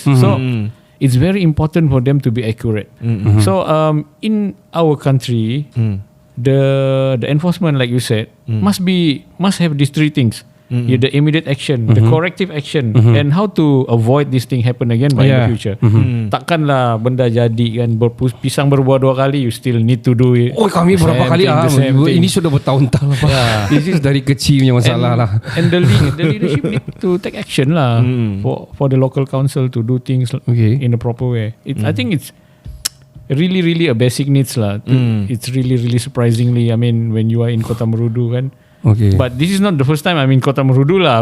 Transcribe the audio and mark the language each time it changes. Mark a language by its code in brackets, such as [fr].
[en] So it's very important for them to be accurate. So in our country, the enforcement, like you said, must have these three things. The immediate action, the corrective action, and how to avoid this thing happen again in the future. [ms] Takkanlah benda jadi kan pisang berbuah 2 kali, [en] you still need to do it. [ms] Oh, kami berapa kali ini sudah bertahun-tahun lah. [en] This is [ms] dari kecil punya masalah lah. [en] And the leadership need to take action lah for the local council to do things in a proper way. I think it's really a basic needs lah. It's really surprisingly, I mean, when you are in Kota Marudu kan. Okay. But this is not the first time I'm in Kota Marudu lah.